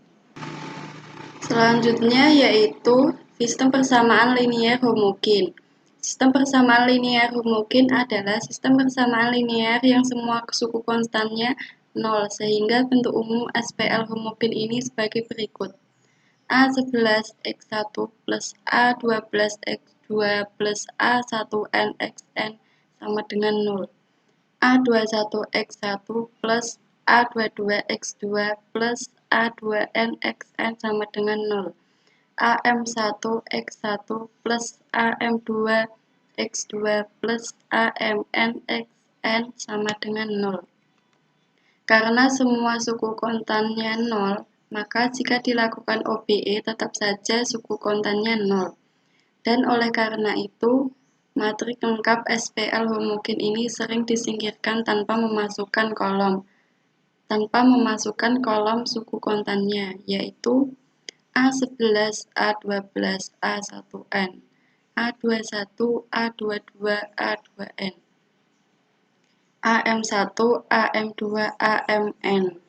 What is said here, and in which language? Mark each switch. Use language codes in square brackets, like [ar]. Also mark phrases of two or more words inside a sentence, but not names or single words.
[id] Selanjutnya yaitu sistem persamaan linear homogen. Sistem persamaan linear homogen adalah sistem persamaan linear yang semua suku konstannya 0, sehingga bentuk umum SPL homogen ini sebagai berikut. A11x1 plus A12x2 plus A1n xn sama dengan 0. A21x1 plus A22x2 plus A2n xn sama dengan 0. AM1x1 plus AM2x2 plus AMN xn sama dengan 0. Karena semua suku kontannya 0, maka jika dilakukan OBE tetap saja suku kontannya 0. Dan oleh karena itu, matriks lengkap SPL homogen ini sering disingkirkan tanpa memasukkan kolom suku kontannya, yaitu A11, A12, A1n, A21, A22, A2n, AM1, AM2, AMN.